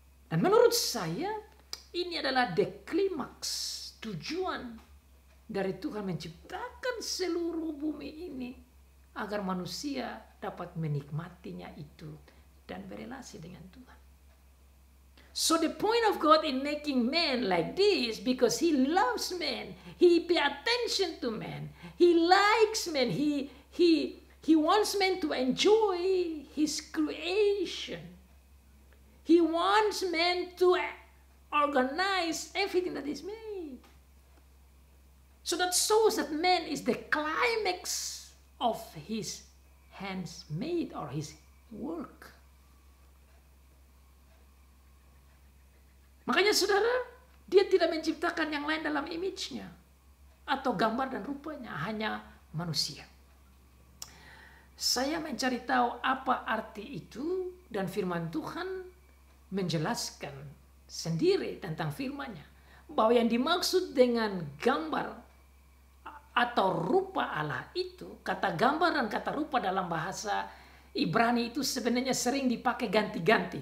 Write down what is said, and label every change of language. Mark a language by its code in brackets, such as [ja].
[id] Dan menurut saya ini adalah the climax, tujuan dari Tuhan menciptakan seluruh bumi ini agar manusia dapat menikmatinya itu dan berelasi dengan Tuhan. [en] So the point of God in making man like this, because He loves man, He pay attention to man, He likes man, He wants man to enjoy His creation. He wants man to organize everything that is made. So that shows that man is the climax of His hands made or His work. [id] Makanya saudara, Dia tidak menciptakan yang lain dalam image-nya atau gambar dan rupanya, hanya manusia. Saya mencari tahu apa arti itu, dan firman Tuhan menjelaskan sendiri tentang firman-Nya, bahwa yang dimaksud dengan gambar atau rupa Allah itu, kata gambar dan kata rupa dalam bahasa Ibrani itu sebenarnya sering dipakai ganti-ganti.